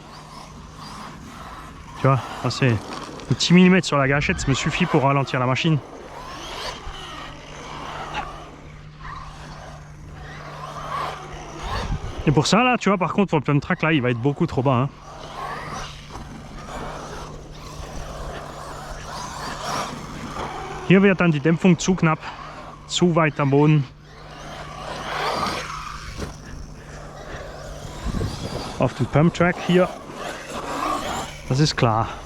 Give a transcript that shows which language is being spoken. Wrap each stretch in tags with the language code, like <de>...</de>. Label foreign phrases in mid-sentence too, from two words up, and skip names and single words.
<fr>Tu vois, c'est un petit millimètre sur la gâchette, ça me suffit pour ralentir la machine. Et pour ça là, tu vois, par contre pour le</fr> <en>pump track</en> <fr>là, il va être beaucoup trop bas. Hein.</fr> <de>Hier wird dann die Dämpfung zu knapp, zu weit am Boden. Auf dem</de> <en>Pump Track</en> <de>hier, das ist klar.</de>